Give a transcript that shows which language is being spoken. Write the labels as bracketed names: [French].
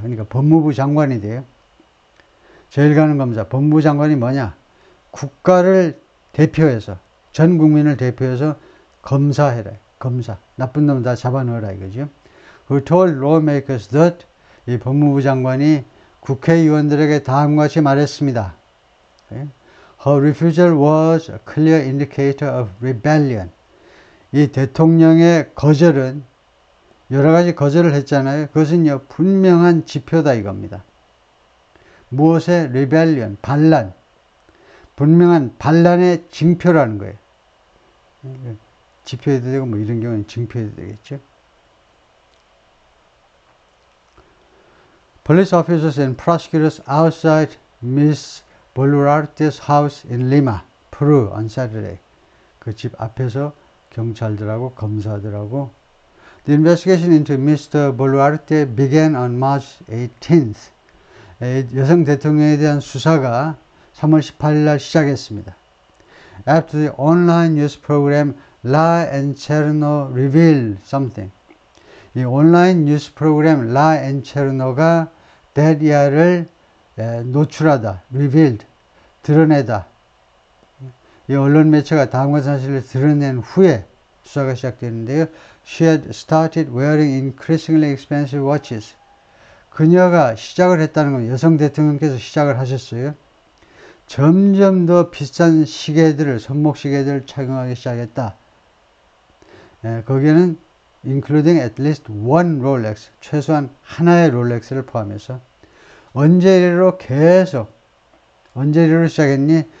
[Korean] 그러니까 법무부 장관이 돼요. 제1가는 검사. 법무부 장관이 뭐냐? 국가를 대표해서, 전 국민을 대표해서 검사해라. 검사. 나쁜 놈 다 잡아넣어라 이거죠. [English] Who told lawmakers that, [Korean] 이 법무부 장관이 국회의원들에게 다음과 같이 말했습니다. [English] Her refusal was a clear indicator of rebellion. [Korean] 이 대통령의 거절은, 여러 가지 거절을 했잖아요. 그것은요, 분명한 지표다 이겁니다. 무엇의 rebellion, 반란. 분명한 반란의 징표라는 거예요. 지표해도 되고 뭐 이런 경우는 징표해도 되겠죠. [English] Police officers and prosecutors outside Miss Boluarte's house in Lima, Peru on Saturday. [Korean] 그 집 앞에서 경찰들하고 검사들하고 [English] The investigation into Mr. Boluarte began on March 18th. [Korean] 여성 대통령에 대한 수사가 3월 18일 날 시작했습니다. [English] After the online news program La Encherno revealed something. [Korean] 이 온라인 뉴스 프로그램 La Encherno가 데리아를 노출하다, revealed, 드러내다. 이 언론 매체가 다음과 사실을 드러낸 후에 수사가 시작되는데요. [English] She had started wearing increasingly expensive watches. [Korean] 그녀가 시작을 했다는 건 여성 대통령께서 시작을 하셨어요. 점점 더 비싼 시계들을, 손목 시계들을 착용하기 시작했다. 거기에는 [English] including at least one Rolex, [Korean] 최소한 하나의 롤렉스를 포함해서 언제로 계속, 언제로 시작했니?